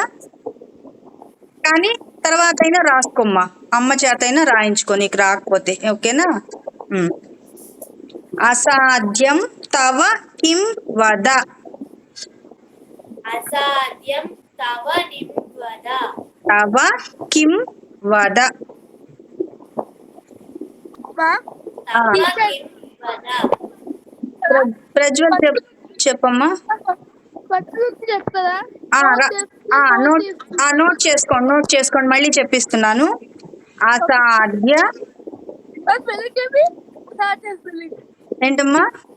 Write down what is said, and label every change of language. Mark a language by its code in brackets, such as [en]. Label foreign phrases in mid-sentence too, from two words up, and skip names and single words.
[te] కానీ తర్వాత అయినా రాసుకోమ్మా, అమ్మ చేత అయినా రాయించుకో నీకు రాకపోతే. [sa] ఓకేనా? అసాధ్యం తవ కిం వద. అసాధ్యం తవ నింవద. తవ కిం వద. తవ కిం వద. [te] ప్రజ్వల్ చెప్పమ్మా. నోట్ చేసుకోండి మళ్ళీ చెప్పిస్తున్నాను. అసాధ్య ఏంటమ్మా?